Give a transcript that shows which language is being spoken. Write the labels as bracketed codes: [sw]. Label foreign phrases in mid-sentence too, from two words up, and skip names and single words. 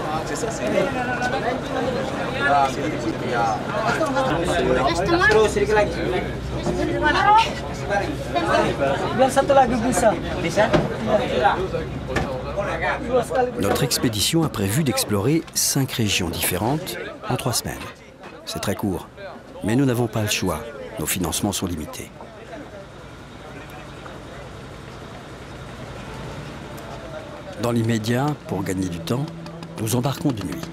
[id] Terus sedikit lagi. Biar satu lagi bisa. Bisa? [fr] Notre expédition a prévu d'explorer 5 régions différentes en 3 semaines. C'est très court, mais nous n'avons pas le choix. Nos financements sont limités. Dans l'immédiat, pour gagner du temps, nous embarquons de nuit.